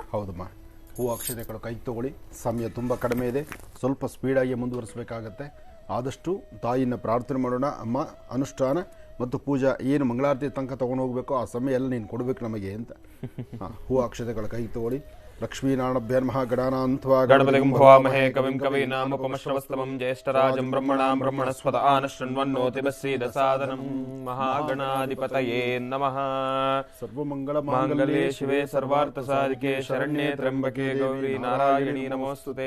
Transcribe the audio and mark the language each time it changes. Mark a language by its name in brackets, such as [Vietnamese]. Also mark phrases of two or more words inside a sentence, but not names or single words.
[Kannada] ಹೌದಮ್ಮ. ಹೂ ಅಕ್ಷತೆಗಳು ಕೈ ತಗೊಳ್ಳಿ. ಸಮಯ ತುಂಬ ಕಡಿಮೆ ಇದೆ, ಸ್ವಲ್ಪ ಸ್ಪೀಡಾಗಿ ಮುಂದುವರಿಸಬೇಕಾಗತ್ತೆ. ಆದಷ್ಟು ತಾಯಿಯನ್ನು ಪ್ರಾರ್ಥನೆ ಮಾಡೋಣ. ಅಮ್ಮ, ಅನುಷ್ಠಾನ ಮತ್ತು ಪೂಜಾ ಏನು ಮಂಗಳಾರತಿ ತನಕ ತೊಗೊಂಡು ಹೋಗಬೇಕು ಆ ಸಮಯ ಎಲ್ಲ ನೀನು ಕೊಡಬೇಕು ನಮಗೆ ಅಂತ. ಹೂ ಅಕ್ಷತೆಗಳ ಕೈ ತಗೊಳ್ಳಿ. [Sanskrit] लक्ष्मीनारायणभ्यर्मः गणानान्त्वा गणपतिं भवामहे कविं कवीनामुपमश्रवस्तमं ज्येष्ठराजं ब्रह्मणां ब्रह्मणस्पत आनशृण्वन्नोतिभिस्सीदसादनं महागणाधिपतये नमः। माङ्गल्ये शिवे सर्वार्थसाधिके शरण्ये त्र्यम्बके गौरी नारायणी नमोऽस्तुते।